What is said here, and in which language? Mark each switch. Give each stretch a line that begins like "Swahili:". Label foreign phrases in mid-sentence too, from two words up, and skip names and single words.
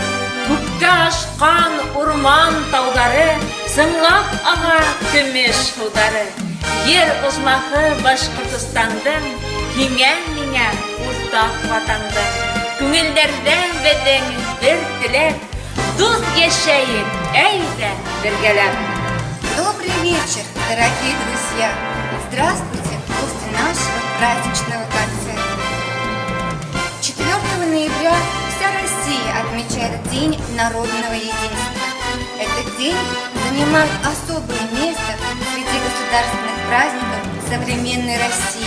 Bashkir: Күккә ашҡан урман тауҙары, сыңлап аға көмөш һыуҙары. Ер озмаһы Башҡортостандың, һиңә миңә уртаҡ ватандың. Күңелдәрҙә беҙҙең бер теләк, дуҫ йәшәйек, әйҙә бергәләп.
Russian: Добрый вечер, дорогие друзья! Здравствуйте после нашего праздничного концерта. 4 ноября вся Россия отмечает День народного единства. Этот день занимает особое место среди государственных праздников современной России.